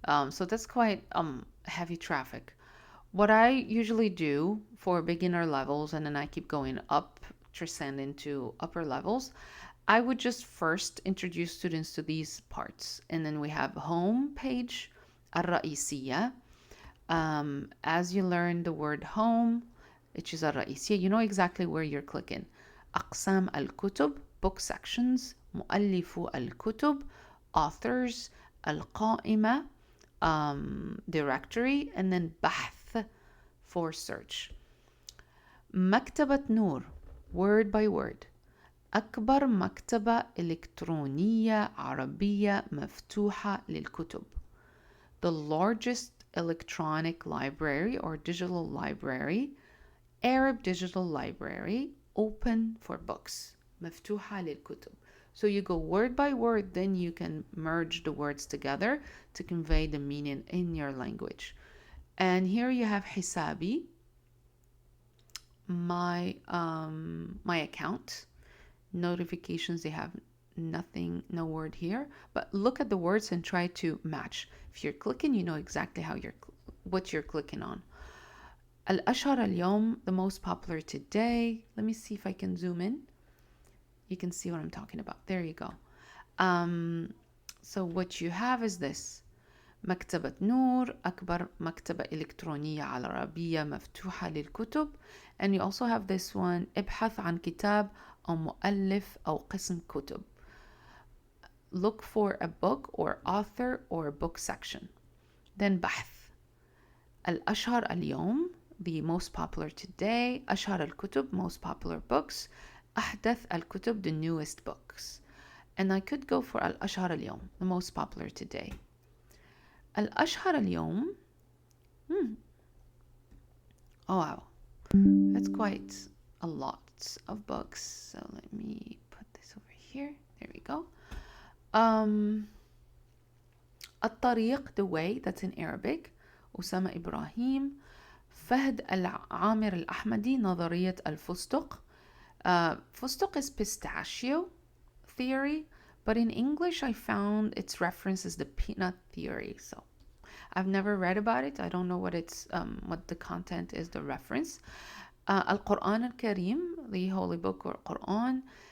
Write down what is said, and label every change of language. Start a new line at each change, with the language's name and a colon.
English: So that's quite heavy traffic. What I usually do for beginner levels, and then I keep going up, transcending to upper levels, I would just first introduce students to these parts. And then we have home page, الرئيسية. As you learn the word home, which is الرئيسية, you know exactly where you're clicking.
Arabic: أقسام الكتب,
English: book sections.
Arabic: مؤلفو الكتب, authors. القائمة, directory.
English: And then بحث for search. مكتبة نور, word by word.
Arabic: أكبر مكتبة إلكترونية عربية مفتوحة للكتب.
English: The largest electronic library or digital library, Arab digital library, open for books.
Arabic: مفتوحة للكتب.
English: So you go word by word, then you can merge the words together to convey the meaning in your language. And here you have حسابي, my account. Notifications, they have nothing, no word here, but look at the words and try to match. If you're clicking, you know exactly what you're clicking on.
Arabic: الأشهر اليوم,
English: the most popular today. Let me see if I can zoom in. You can see what I'm talking about. There you go. So what you have is this:
Arabic: مكتبة نور, أكبر مكتبة إلكترونية عربية مفتوحة للكتب.
English: And you also have this one:
Arabic: ابحث عن كتاب أو مؤلف أو قسم كتب.
English: Look for a book or author or book section. Then بحث.
Arabic: الأشهر اليوم,
English: the most popular today.
Arabic: أشهر الكتب,
English: most popular books.
Arabic: أحدث الكتب,
English: the newest books. And I could go for
Arabic: الأشهر اليوم,
English: the most popular today.
Arabic: الأشهر اليوم.
English: Oh wow, that's quite a lot of books. So let me put this over here. There we go. الطريق, the way, that's in Arabic.
Arabic: أسامة إبراهيم. فهد العامر الأحمدي, نظرية الفستق.
English: فستق is pistachio theory, but in English I found its reference is the peanut theory. So I've never read about it. I don't know what the content is, the reference.
Arabic: القرآن الكريم,
English: the holy book or Quran.